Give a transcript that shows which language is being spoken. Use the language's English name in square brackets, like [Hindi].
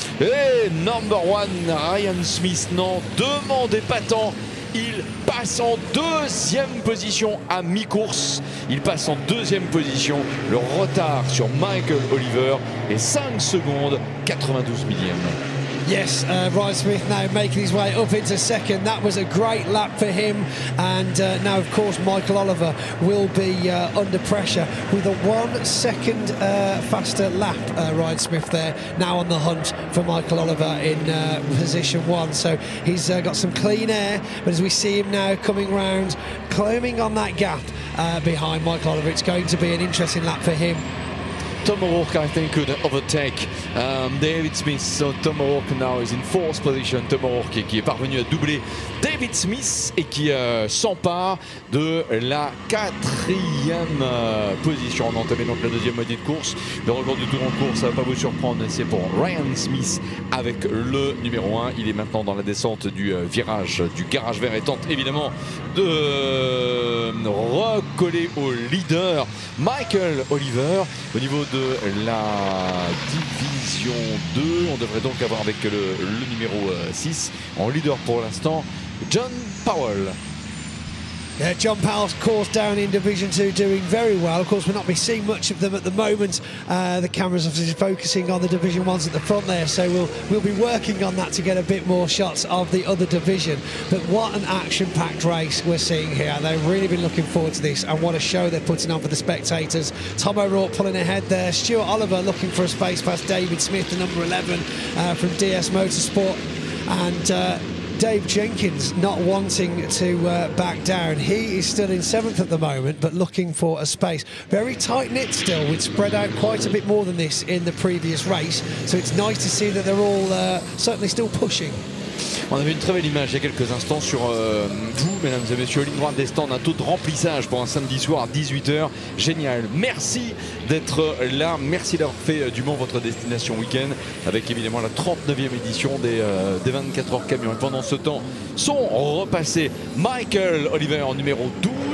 [French] Et number 1, Ryan Smith, n'en demandez pas tant. Il passe en 2e position à mi-course. Il passe en 2e position. Le retard sur Michael Oliver est 5 secondes 92 millièmes. [English] Yes, Ryan Smith now making his way up into 2nd. That was a great lap for him. And now, of course, Michael Oliver will be under pressure with a 1 second faster lap. Ryan Smith there now on the hunt for Michael Oliver in position 1. So he's got some clean air. But as we see him now coming round, climbing on that gap behind Michael Oliver, it's going to be an interesting lap for him. Tom O'Rourke, I think, could overtake David Smith. So Tom O'Rourke now is in 4th position. [French] Tom O'Rourke qui est parvenu à doubler David Smith et qui s'empare de la 4e position. On a entamé donc la 2e moitié de course. Le record du tour en course, ça ne va pas vous surprendre, c'est pour Ryan Smith avec le numéro 1. Il est maintenant dans la descente du virage du garage vert et tente évidemment de recoller au leader Michael Oliver. Au niveau de la division 2, on devrait donc avoir avec le numéro 6 en leader pour l'instant, John Powell. [English] Yeah, John Powell's course down in Division 2 doing very well. Of course, we're not seeing much of them at the moment. The camera's obviously focusing on the Division 1s at the front there, so we'll be working on that to get a bit more shots of the other division. But what an action-packed race we're seeing here. They've really been looking forward to this, and what a show they're putting on for the spectators. Tom O'Rourke pulling ahead there. Stuart Oliver looking for a space past David Smith, the number 11 from DS Motorsport. And Dave Jenkins not wanting to back down. He is still in 7th at the moment, but looking for a space. Very tight-knit still, which spread out quite a bit more than this in the previous race. So it's nice to see that they're all certainly still pushing. [French] On avait une très belle image il y a quelques instants sur vous, mesdames et messieurs, ligne droite des stands, un taux de remplissage pour un samedi soir à 18h. Génial. Merci d'être là. Merci d'avoir fait du Mans votre destination week-end avec évidemment la 39e édition des 24 heures camions. Et pendant ce temps, sont repassés Michael Oliver en numéro 12.